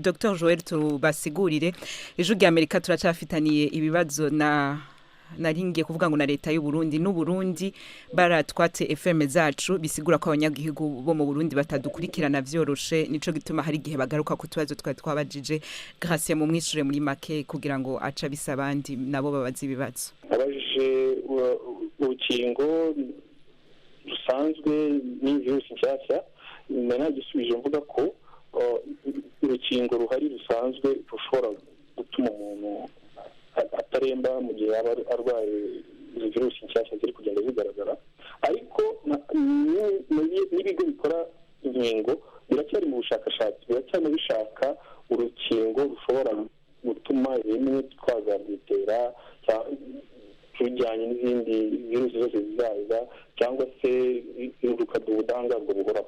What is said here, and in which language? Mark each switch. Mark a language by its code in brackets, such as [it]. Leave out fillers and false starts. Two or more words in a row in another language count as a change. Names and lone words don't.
[rn] Dr Joel tubasigurire ijwi rya Amerika turacafitaniye ibibazo na naringiye kuvuga ngo na leta y'u Burundi n'u Burundi baratwatse FM zacu bisigura ko abanyagihugu bo mu Burundi batadukurikirana vyoroshe nico gituma hari gihe bagaruka ku tubazo twabajije Gracia mu mwishure muri make kugira ngo aca bisabandi nabo babaza ibibazo [rw] abajije urukingo rusanzwe n'ivirusi nshyashya nanagisubije mvuga ko urukingo ruhari rusanzwe rushobora gutuma umuntu ataremba mu gihe yaba arwaye izo virusi nshyashya ziri kugenda zigaragara ariko n'ibigo bikora inkingo biracyari mu bushakashatsi biracyari bishaka urukingo rushobora gutuma bimwe twazarwitera rujyanye n'izindi virusi zose zizaza cyangwa se rukaduha ubudahangarwa buhoraho